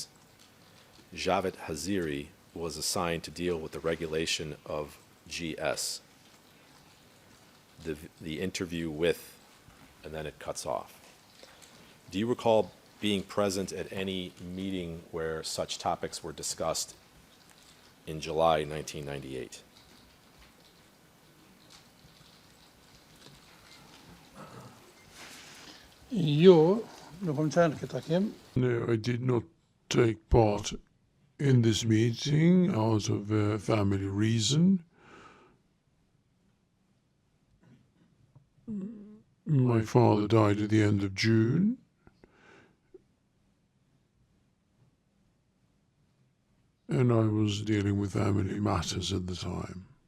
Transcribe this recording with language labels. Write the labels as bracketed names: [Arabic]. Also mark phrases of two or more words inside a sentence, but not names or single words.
[English] Javed Haziri was assigned to deal with the regulation of GS. The interview with, and then it cuts off. Do you recall being present at any meeting where such topics were discussed in July 1998? [Albanian] Jo, nuk kam qenë këtë takim. [English] No, I did not take part in this meeting out of a family reason. My father died at the end of June. And I was dealing with family matters at the time.